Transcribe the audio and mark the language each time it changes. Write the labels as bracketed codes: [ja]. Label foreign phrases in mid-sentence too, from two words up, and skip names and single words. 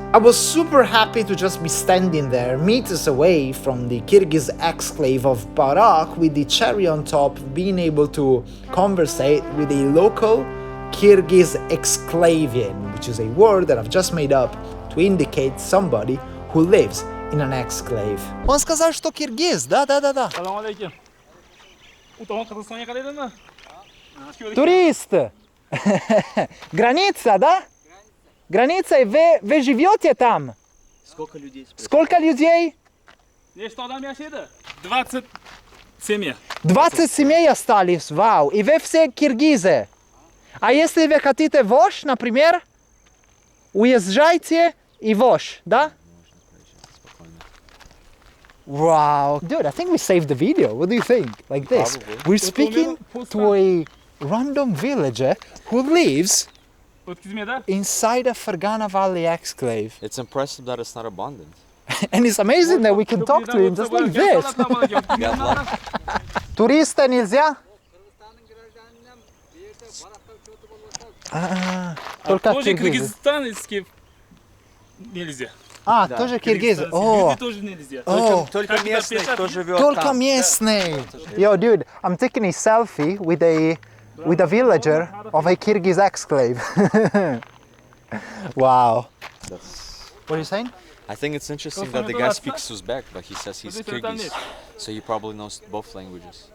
[en] I was super happy to just be standing there, meters away from the Kyrgyz exclave of Barak, with the cherry on top, being able to conversate with a local Kyrgyz exclavian, which is a word that I've just made up to indicate somebody who lives in an exclave. [ru] Он сказал, что киргиз, да. [ar] سلام عليكم. [uz] Утон Кыргызстанга qarayapman. [ru] Турист! Граница, да? Граница, и вы живете там? Сколько людей? Сколько людей? [uz] Nechta odam yashaydi? 20 семья. [ru] 20 семей остались, вау. И вы все киргизы. А если вы хотите вож, например, уезжайте и вож, да? [en] Wow. Dude, I think we saved the video. What do you think? Like this. Probably. We're speaking to a random villager who lives [uz] O'tkazmaydi. [en] inside a Fergana Valley exclave. It's impressive that it's not abundant. And it's amazing that we can talk to him just like this. [ru] Туриста нельзя? Только Тоже киргизы. кыргызстанский нельзя. Тоже киргизы. О, Люди тоже нельзя. Только местный, кто живет только там. местный. [en] Yo, dude, I'm taking a selfie with a villager of a Kyrgyz exclave. Wow. What are you saying? I think it's interesting that the guy speaks Uzbek, but he says he's Kyrgyz. So he probably knows both languages.